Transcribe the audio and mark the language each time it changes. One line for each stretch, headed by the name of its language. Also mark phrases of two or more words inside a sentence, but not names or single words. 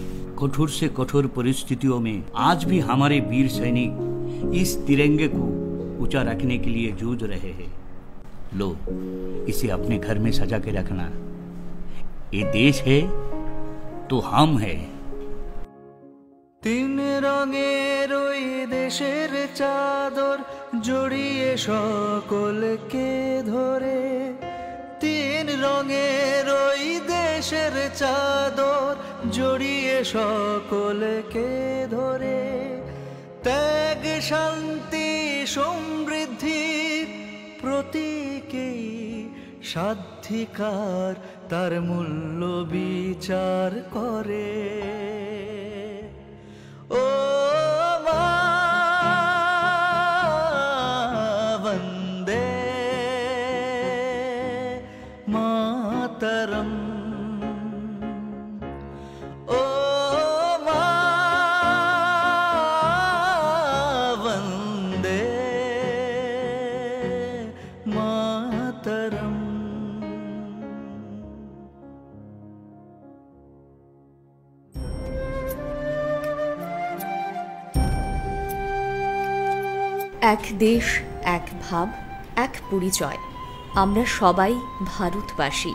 Hindi: कठोर से कठोर परिस्थितियों में आज भी हमारे वीर सैनिक इस तिरंगे को ऊंचा रखने के लिए जूझ रहे हैं। लो, इसे अपने घर में सजा के रखना। ये देश है तो हम है।
Bangla: 3 রঙের ওই দেশের চাদর জড়িয়ে সকলকে ধরে, 3 রঙের ওই দেশের চাদর জড়িয়ে সকলকে ধরে, ত্যাগ শান্তি সমৃদ্ধির প্রতীকেই স্বাধিকার তার মূল্য বিচার করে।
Hindi: ओ वंदे मातरम, ओ वंदे मातरम।
Bangla: এক দেশ, এক ভাব, এক পরিচয়। আমরা সবাই ভারতবাসী।